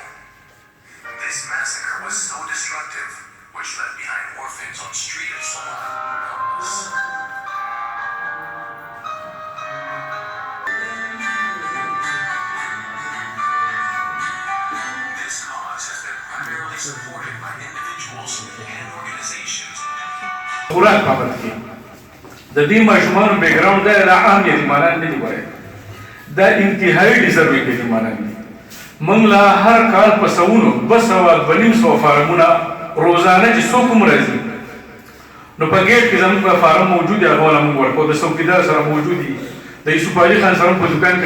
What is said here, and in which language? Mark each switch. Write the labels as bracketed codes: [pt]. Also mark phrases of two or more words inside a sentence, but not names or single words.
[en] This massacre was so destructive, which left behind orphans on street of Sawat. This cause has been primarily supported by individuals and organizations. [ps] خوراک پابند کی د دې ماشومانو بیک ګراوند دا عام یتیمانان نه دي وایي دا انتهایی ډیزروینګ یتیمانان دي موږ لا هر کال په سوونو 200 فارمونه روزانه چې څوک هم راځي نو په ګیټ کې زموږ فارم موجود دی هغه ولا موږ ورکو د څوکیدار سره موجود دي د یوسف علي خان سره په دکان کې